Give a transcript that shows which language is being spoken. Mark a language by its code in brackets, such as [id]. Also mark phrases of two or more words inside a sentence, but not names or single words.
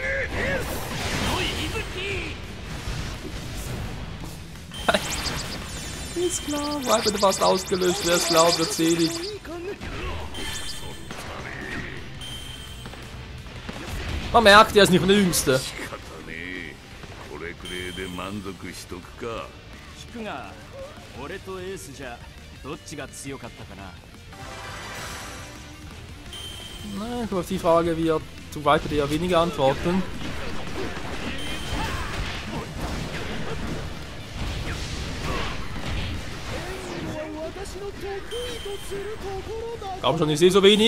[de] Ist klar, Viper fast ausgelöscht, wer es glaubt, wird selig. Man merkt, er ist nicht von der Jüngste. [ja] これくれいで満足しとくか。聞くが、俺とエースじゃどっちが強かったかな。 [de] Na, auf die Frage wird zu Viper eher weniger antworten. Komm schon, ich sehe so wenig.